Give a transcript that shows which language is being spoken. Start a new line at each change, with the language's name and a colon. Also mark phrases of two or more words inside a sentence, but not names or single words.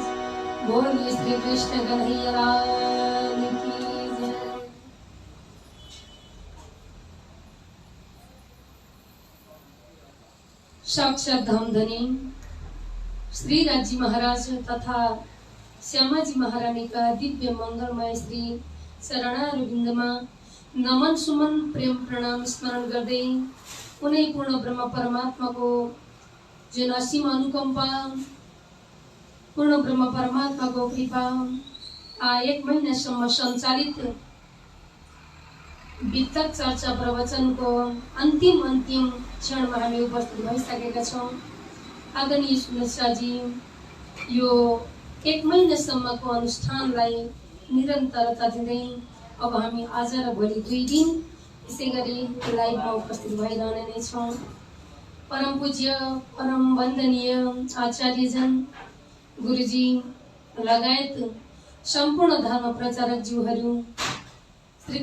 Hindi: बोलिए श्री कृष्ण कन्हैया लाल की जय। साक्षात धामधनी श्री राजी महाराज तथा श्यामाजी महारानी का दिव्य मंगलमय
Nepali: श्री शरणारविन्दमा नमन सुमन प्रेम प्रणाम स्मरण गर्दै उनै पूर्ण ब्रह्म परमात्मा को जुन असीम अनुकंपा पूर्ण ब्रह्म परमात्मा को कृपा एक महीनासम्म सञ्चालित वितक चर्चा
Hindi: प्रवचन को अंतिम क्षण में
Nepali: हामी उपस्थित भइसकेका छौं। आदरणीय सुनेशाजी यो एक महीनासम्मको अनुष्ठानलाई निरन्तरता दिँदै अब हामी आज र भोलि 2 दिन यसै गरी लाइभमा उपस्थित भइरहने नै छौं। परम पूज्य परम वन्दनीय आचार्यजन गुरुजी लगायत सम्पूर्ण धर्म प्रचारक ज्यूहरू श्री